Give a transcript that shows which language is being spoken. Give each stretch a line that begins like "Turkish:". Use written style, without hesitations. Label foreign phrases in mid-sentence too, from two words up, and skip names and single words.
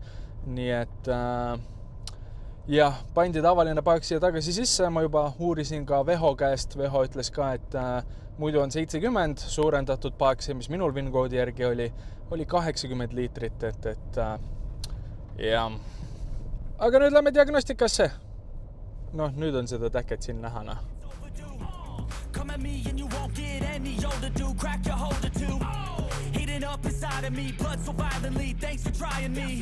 Estonian: Nii et jah, pandi tavaline paak siia tagasi sisse, ma juba uurisin ka Veho käest, Veho ütles ka, et muidu on 70 suurendatud paak, see, mis minul VIN-koodi järgi oli 80 liitrit, et jah. Aga nüüd lähme diagnostikasse. Noh, nüüd on seda täket siin näha.
English: Come at me and you won't get any older, dude. Crack your holder too. Heating up inside of me, blood so violently. Thanks for trying me.